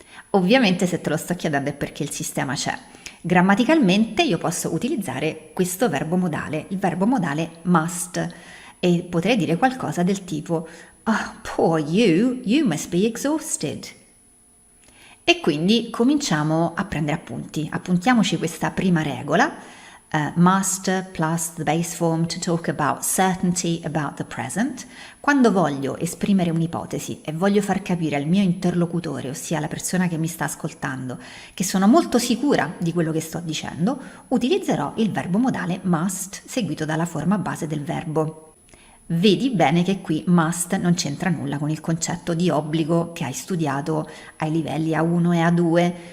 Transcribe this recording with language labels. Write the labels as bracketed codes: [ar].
[it] Ovviamente se te lo sto chiedendo è perché il sistema c'è. Grammaticalmente io posso utilizzare questo verbo modale, il verbo modale must, e potrei dire qualcosa del tipo [en] oh, poor you must be exhausted. [it] E quindi cominciamo a prendere appunti. Appuntiamoci questa prima regola. [en] Must plus the base form to talk about certainty about the present. [it] Quando voglio esprimere un'ipotesi e voglio far capire al mio interlocutore, ossia la persona che mi sta ascoltando, che sono molto sicura di quello che sto dicendo, utilizzerò il verbo modale must seguito dalla forma base del verbo. Vedi bene che qui must non c'entra nulla con il concetto di obbligo che hai studiato ai livelli A1 e A2.